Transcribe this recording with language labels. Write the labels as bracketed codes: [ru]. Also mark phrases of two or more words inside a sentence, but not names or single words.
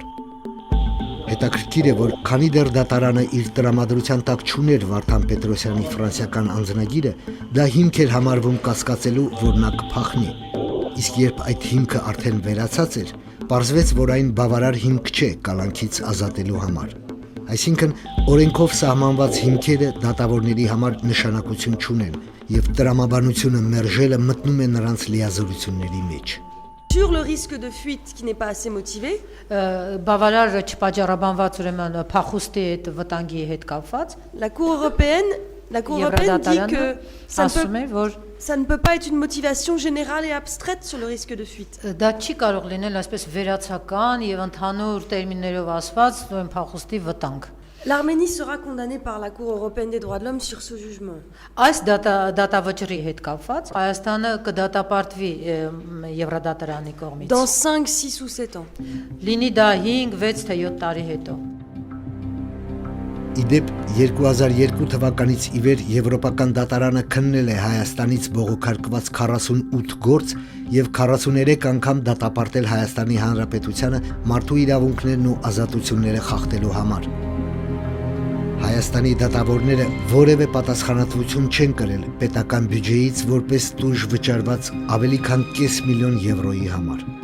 [hy] Հետաքրքիր է, որ քանի դեռ դատարանը իր տրամադրության տակ չուներ Վարդան Պետրոսյանի ֆրանսիական անձնագիրը, դա հիմք էր համարվում կասկածելու, որ նա կփախնի։ Իսկ երբ այդ հիմքը արդեն վերացած էր, պարզվեց, որ այն բավարար հիմք չէ կալանքից ազատելու համար։ Այսինքն օրենքով սահմանված հիմքերը դատավորների համար նշանակություն չունեն եւ տրամաբանությունը մերժելը մտնում է նրանց լիազորությունների մեջ։ [fr] Sur le risque de fuite qui n'est pas assez motivé, [hy] Բավարար չպատճառաբանված ուրեմն փախուստի հետ վտանգի հետ կապված [fr] la Cour européenne dit que [hy] ասում է, որ [fr] ça ne peut pas être une motivation générale et abstraite sur le risque de fuite. [hy] դա չի կարող լինել այսպես վերացական եւ ընդհանուր տերմիններով ասված ուրեմն փախուստի վտանգ։ [fr] L'Arménie sera condamnée par la Cour européenne des droits de l'homme sur ce jugement. [hy] Այս դատավճռի հետ կապված Հայաստանը կդատապարտվի Եվրադատարանի կողմից։ [fr] Dans 5, 6 ou 7 ans. [hy] Լինի դա 5, 6 թե 7 տարի հետո։ Իդեպ 2002 թվականից ի վեր Եվրոպական դատարանը քննել է Հայաստանից բողոքարկված 48 գործ եւ 43 անգամ դատապարտել Հայաստանի Հանրապետությանը մարդու իրավունքներն ու ազատությունները խախտելու համար։ Հայաստանի դատավորները որևէ պատասխանատվություն չեն կրել պետական բյուջեից որպես տույժ վճարված ավելի քան կես միլիոն եվրոյի համար։